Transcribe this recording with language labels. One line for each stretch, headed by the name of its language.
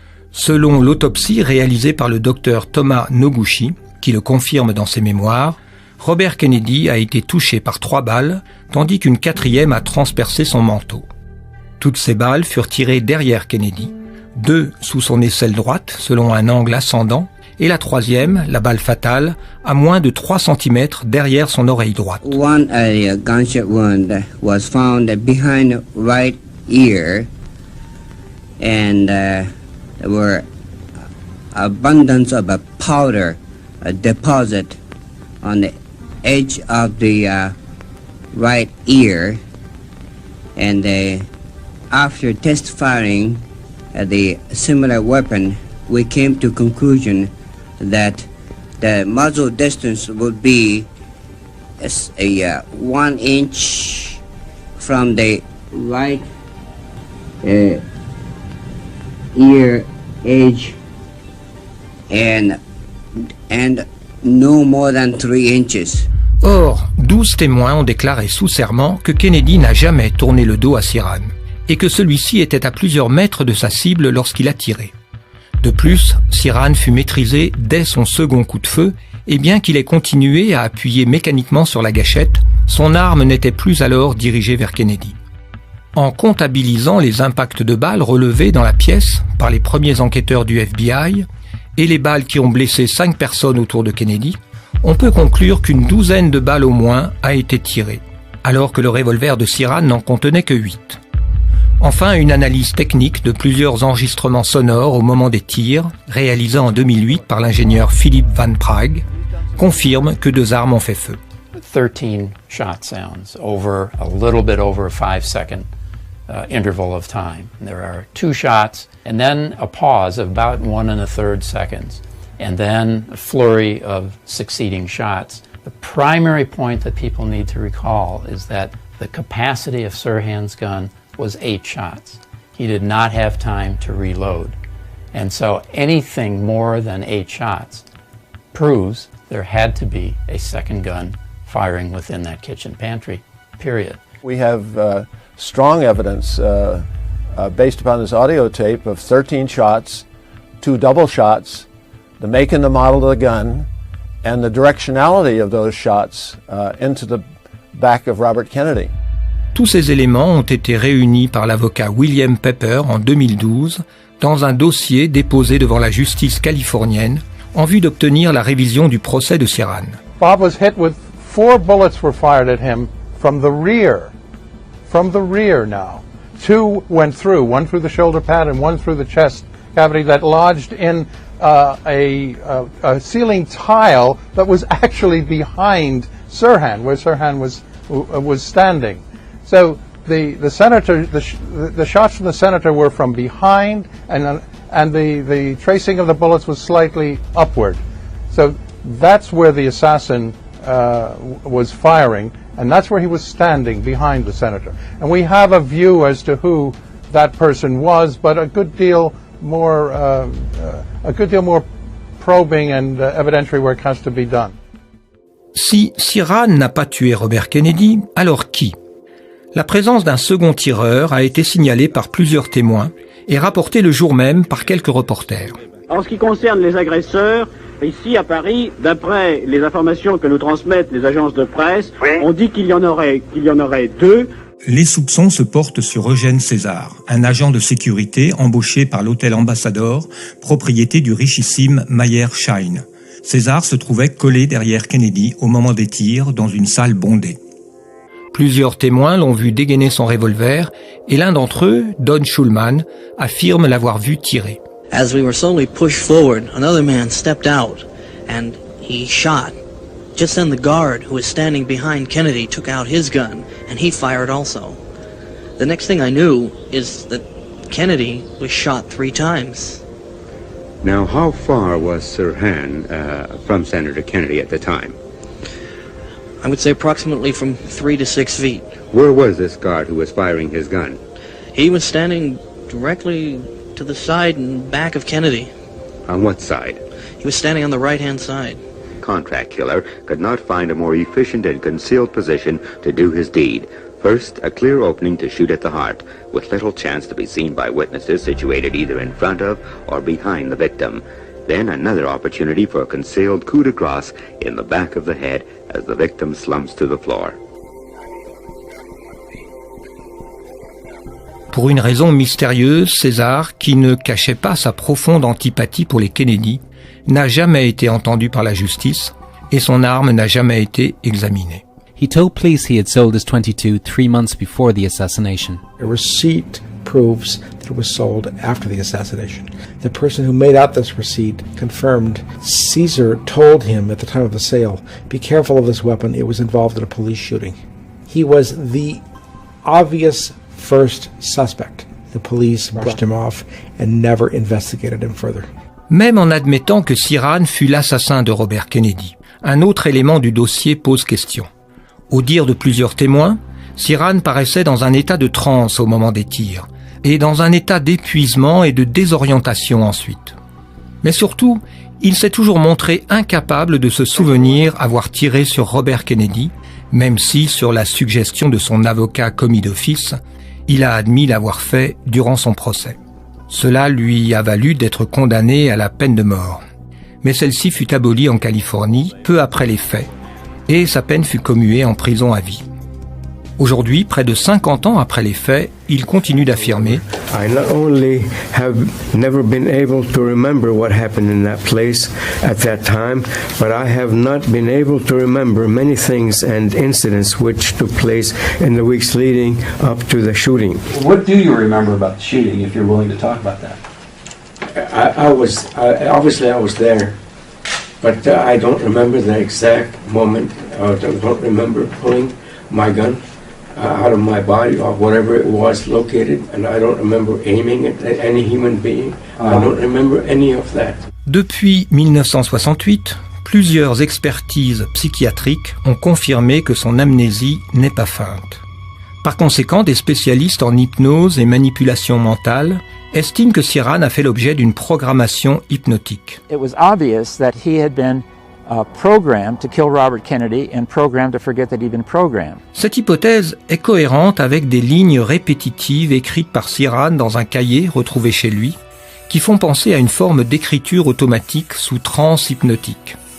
French: Selon l'autopsie réalisée par le docteur Thomas Noguchi, qui le confirme dans ses mémoires, Robert Kennedy a été touché par 3 balles, tandis qu'une 4e a transpercé son manteau. Toutes ces balles furent tirées derrière Kennedy, 2 sous son aisselle droite, selon un angle ascendant, et la 3e, la balle fatale, à moins de 3 cm derrière son oreille droite.
English: One gunshot wound was found behind right ear, and there were abundance of a powder deposit on the edge of the right ear, and after test firing the similar weapon, we came to conclusion that the muzzle distance would be a 1 inch from the right ear edge and no more than 3 inches.
French: Or, 12 témoins ont déclaré sous serment que Kennedy n'a jamais tourné le dos à Sirhan et que celui-ci était à plusieurs mètres de sa cible lorsqu'il a tiré. De plus, Sirhan fut maîtrisé dès son second coup de feu, et bien qu'il ait continué à appuyer mécaniquement sur la gâchette, son arme n'était plus alors dirigée vers Kennedy. En comptabilisant les impacts de balles relevés dans la pièce par les premiers enquêteurs du FBI et les balles qui ont blessé 5 personnes autour de Kennedy, on peut conclure qu'une 12aine de balles au moins a été tirée, alors que le revolver de Sirhan n'en contenait que 8. Enfin, une analyse technique de plusieurs enregistrements sonores au moment des tirs, réalisés en 2008 par l'ingénieur Philippe Van Prague, confirme que 2 armes ont fait feu.
English: 13 shot sounds over a little bit over a 5-second interval of time. There are 2 shots and then a pause of about 1 1/3 seconds, and then a flurry of succeeding shots. The primary point that people need to recall is that the capacity of Sirhan's gun was 8 shots. He did not have time to reload. And so anything more than 8 shots proves there had to be a second gun firing within that kitchen pantry, period. We have strong evidence based upon this audio tape of 13 shots, 2 double shots, the make and the model of the gun, and the directionality of those shots into the back of Robert Kennedy.
French: Tous ces éléments ont été réunis par l'avocat William Pepper en 2012 dans un dossier déposé devant la justice californienne en vue d'obtenir la révision du procès de Sirhan.
English: Bob was hit with 4 bullets were fired at him from the rear. From the rear now. 2 went through, one through the shoulder pad and one through the chest cavity that lodged in a ceiling tile that was actually behind Sirhan, where Sirhan was standing. So the senator, the shots from the senator were from behind, and the tracing of the bullets was slightly upward. So that's where the assassin was firing, and that's where he was standing behind the senator. And we have a view as to who that person was, but a good deal more probing and evidentiary work has to be done.
French: Si Sirhan n'a pas tué Robert Kennedy, alors qui? La présence d'un second tireur a été signalée par plusieurs témoins et rapportée le jour même par quelques reporters. En ce qui concerne les agresseurs, ici à Paris, d'après les informations que nous transmettent les agences de presse, on dit qu'il y en aurait 2. Les soupçons se portent sur Eugène César, un agent de sécurité embauché par l'hôtel Ambassador, propriété du richissime Mayer Schein. César se trouvait collé derrière Kennedy au moment des tirs dans une salle bondée. Plusieurs témoins l'ont vu dégainer son revolver et l'un d'entre eux, Don Schulman, affirme l'avoir vu tirer.
English: As we were slowly pushed forward, another man stepped out and he shot. Just then the guard who was standing behind Kennedy took out his gun and he fired also. The next thing I knew is that Kennedy was shot 3 times. Now, how far was Sirhan from Senator Kennedy at the time? I would say approximately from 3 to 6 feet. Where was this guard who was firing his gun? He was standing directly to the side and back of Kennedy. On what side? He was standing on the right-hand side. Contract killer could not find a more efficient and concealed position to do his deed. First, a clear opening to shoot at the heart, with little chance to be seen by witnesses situated either in front of or behind the victim. Then another opportunity for a concealed coup de grace in the back of the head as the victim slumps to the floor.
French: Pour une raison mystérieuse, César, qui ne cachait pas sa profonde antipathie pour les Kennedy, n'a jamais été entendu par la justice et son arme n'a jamais été examinée.
English: He told police he had sold his .22 3 months before the assassination. A receipt proves that it was sold after the assassination. The person who made out this receipt confirmed Caesar told him at the time of the sale, "Be careful of this weapon, it was involved in a police shooting." He was the obvious first suspect. The police brushed him off and never investigated him further.
French: Même en admettant que Sirhan fut l'assassin de Robert Kennedy, un autre élément du dossier pose question. Au dire de plusieurs témoins, Sirhan paraissait dans un état de transe au moment des tirs, et dans un état d'épuisement et de désorientation ensuite. Mais surtout, il s'est toujours montré incapable de se souvenir avoir tiré sur Robert Kennedy, même si, sur la suggestion de son avocat commis d'office, il a admis l'avoir fait durant son procès. Cela lui a valu d'être condamné à la peine de mort. Mais celle-ci fut abolie en Californie peu après les faits, et sa peine fut commuée en prison à vie. Aujourd'hui, près de 50 ans après les faits, il continue d'affirmer «
English: I not only have never been able to remember what happened in that place at that time, but I have not been able to remember many things and incidents which took place in the weeks leading up to the shooting." What do you remember about the shooting, if you're willing to talk about that? I was there, but I don't remember the exact moment. I don't remember pulling my gun out of my body or whatever it was located, and I don't remember aiming at any human being. I don't remember any of that.
French: Depuis 1968, plusieurs expertises psychiatriques ont confirmé que son amnésie n'est pas feinte. Par conséquent, des spécialistes en hypnose et manipulation mentale estiment que Sirhan a fait l'objet d'une programmation hypnotique.
English: It was obvious that he had been programmed to kill Robert Kennedy and programmed to forget that he'd been programmed.
French: Cette hypothèse est cohérente avec des lignes répétitives écrites par Ciran dans un cahier retrouvé chez lui, qui font penser à une forme d'écriture automatique sous transe hypnotique.